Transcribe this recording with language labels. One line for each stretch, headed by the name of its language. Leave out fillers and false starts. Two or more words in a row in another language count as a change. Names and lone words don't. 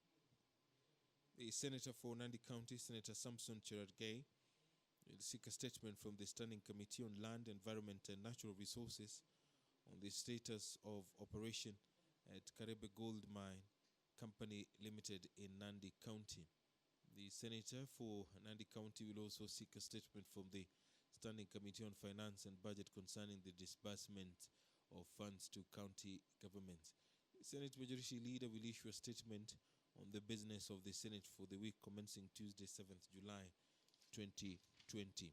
English: The Senator for Nandi County, Senator Samson Cherargei, will seek a statement from the Standing Committee on Land, Environment and Natural Resources on the status of operation at Karebe Gold Mine Company Limited in Nandi County. The Senator for Nandi County will also seek a statement from the Standing Committee on Finance and Budget concerning the disbursement of funds to county governments. The Senate Majority Leader will issue a statement on the business of the Senate for the week commencing Tuesday, 7th July 2020.